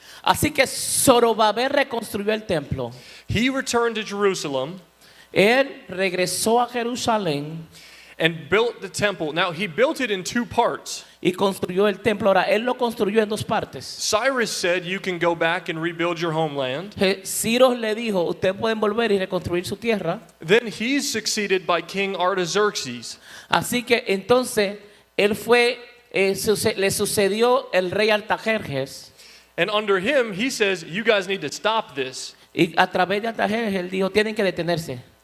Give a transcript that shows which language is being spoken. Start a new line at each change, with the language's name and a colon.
Spanish: Así que Zorobabel reconstruyó el templo.
English: He returned to Jerusalem.
Spanish: Él regresó a Jerusalén
English: and built the temple. Now he built it in two parts.
Spanish: Y construyó el templo. Ahora, él lo construyó en dos partes.
English: Cyrus said, you can go back and rebuild your homeland.
Spanish: Ciro le dijo, ustedes pueden volver y reconstruir su tierra.
English: Then he's succeeded by King Artaxerxes.
Spanish: Así que entonces él le sucedió el rey Artajerjes.
English: And under him, he says, you guys need to stop this.
Spanish: Y a través de Artajerjes él dijo, tienen que detenerse.